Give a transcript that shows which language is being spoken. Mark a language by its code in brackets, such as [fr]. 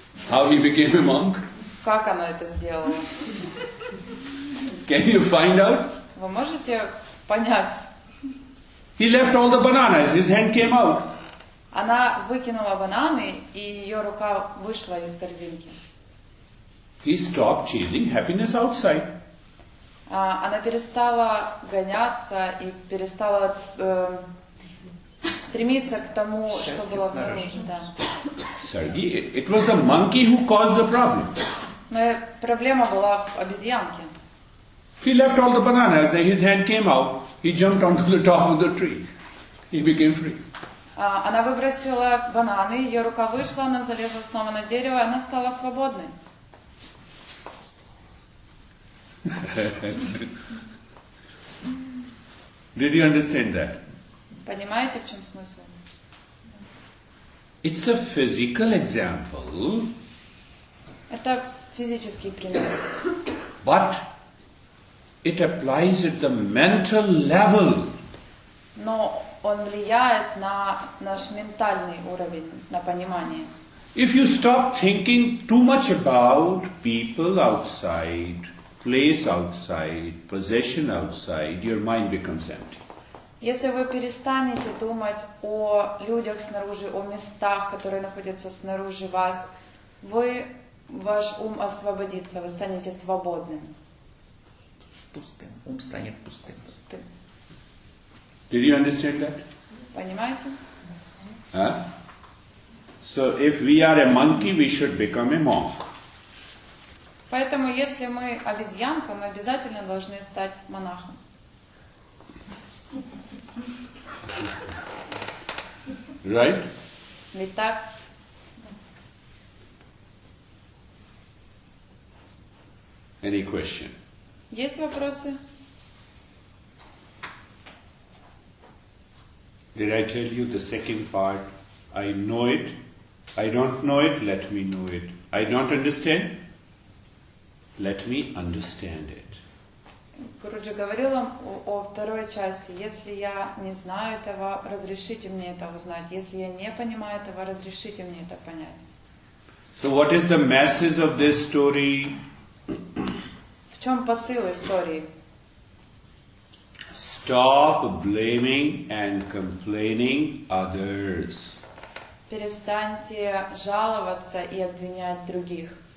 [en] How he became a monk? [ru] Как она это сделала? [en] Can you find out? [ru] Вы можете понять? [en] He left all the bananas. His hand came out. [ru] Она выкинула бананы, и ее рука вышла из корзинки. [en] He stopped chasing happiness outside. [ru] Она перестала гоняться и перестала стремиться к тому, что было снаружи. Да. [en] Sergey, it was the monkey who caused the problem. [ru] Но проблема была в обезьянке. [en] He left all the bananas, then his hand came out. He jumped onto the top of the tree. He became free. [ru] Она выбросила бананы, ее рука вышла, она залезла снова на дерево, и она стала свободной. [en] Did you understand that? [ru] Понимаете, в чем смысл? [en] It's a physical example, [ru] Это физический пример. [en] but it applies at the mental level. [ru] Но он влияет на наш ментальный уровень, на понимание. [en] If you stop thinking too much about people outside, place outside, possession outside, your mind becomes empty. [ru] Если вы перестанете думать о людях снаружи, о местах, которые находятся снаружи вас, ваш ум освободится, вы станете свободным. Пустым. Ум станет пустым. [en] Did you understand that? [ru] Понимаете? Huh? [en] So if we are a monkey, we should become a monk. [ru] Поэтому, если мы обезьянка, мы обязательно должны стать монахом. [en] Right? [ru] Ведь так? [en] Any question? [ru] Есть вопросы? [en] Did I tell you the second part? I know it. I don't know it. Let me know it. I don't understand. Let me understand it. [ru] Гуруджи говорил вам о второй части. Если я не знаю этого, разрешите мне это узнать. Если я не понимаю этого, разрешите мне это понять. [en] So what is the message of this story? [ru] В чем посыл истории? [en] Stop blaming and complaining others. [ru] Перестаньте жаловаться и обвинять других.